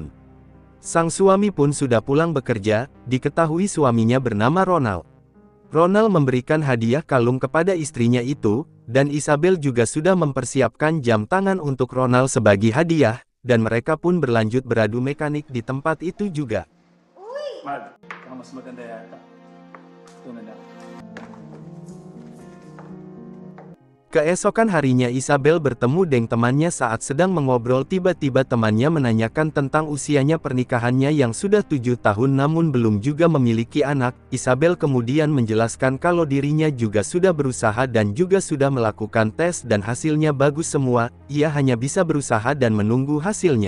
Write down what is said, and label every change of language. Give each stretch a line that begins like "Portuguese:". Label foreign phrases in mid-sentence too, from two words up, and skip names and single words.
Indonesian: Sang suami pun sudah pulang bekerja. Diketahui suaminya bernama Ronald. Ronald memberikan hadiah kalung kepada istrinya itu, dan Isabel juga sudah mempersiapkan jam tangan untuk Ronald sebagai hadiah, dan mereka pun berlanjut beradu mekanik di tempat itu juga.
Filipino: Mahal, ang mas maganda yata. Ito na lang.
Indonesian: Keesokan harinya Isabel bertemu dengan temannya. Saat sedang mengobrol, tiba-tiba temannya menanyakan tentang usianya pernikahannya yang sudah 7 tahun namun belum juga memiliki anak. Isabel kemudian menjelaskan kalau dirinya juga sudah berusaha dan juga sudah melakukan tes dan hasilnya bagus semua, ia hanya bisa berusaha dan menunggu hasilnya.